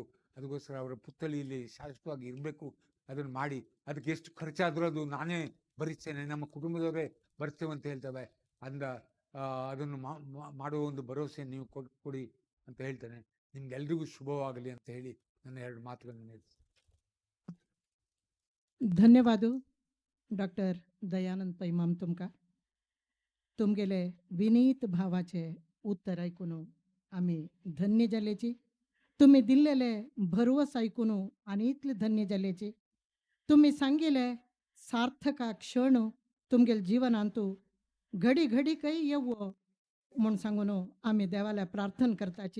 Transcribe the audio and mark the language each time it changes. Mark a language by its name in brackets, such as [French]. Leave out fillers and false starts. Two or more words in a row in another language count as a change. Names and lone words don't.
[Kannada] ಅದಕ್ಕೋಸ್ಕರ ಅವರ ಪುತ್ಥಳಿಯಲ್ಲಿ ಶಾಶ್ವತವಾಗಿ ಇರಬೇಕು. ಅದನ್ನು ಮಾಡಿ, ಅದಕ್ಕೆ ಎಷ್ಟು ಖರ್ಚಾದರೂ ಅದು ನಾನೇ ಭರಿಸ್ತೇನೆ, ನಮ್ಮ ಕುಟುಂಬದವರೇ ಬರ್ತೇವೆ ಅಂತ ಹೇಳ್ತೇವೆ. ಅದನ್ನು ಮಾಡುವ ಒಂದು ಭರವಸೆ ನೀವು ಕೊಡಿ ಅಂತ ಹೇಳ್ತೇನೆ. ನಿಮ್ಗೆಲ್ರಿಗೂ ಶುಭವಾಗಲಿ ಅಂತ ಹೇಳಿ ನನ್ನ 2 ಮಾತುಗಳನ್ನು ನಿಲ್ಲಿಸ್ತೇನೆ. [Konkani] धन्यवाद डॉक्टर दयानंद पै माम तुमगेले विनीत भावाचे उत्तर ऐकून आम्ही धन्य जालेची. तुम्ही दिलेले भरवस ऐकून आणि इतले धन्य जालेची. तुम्ही सांगिले सार्थक क्षण तुमगेल जीवनांतू घडी घडी काही येवो म्हूण सांगून आम्ही देवाला प्रार्थना करताची.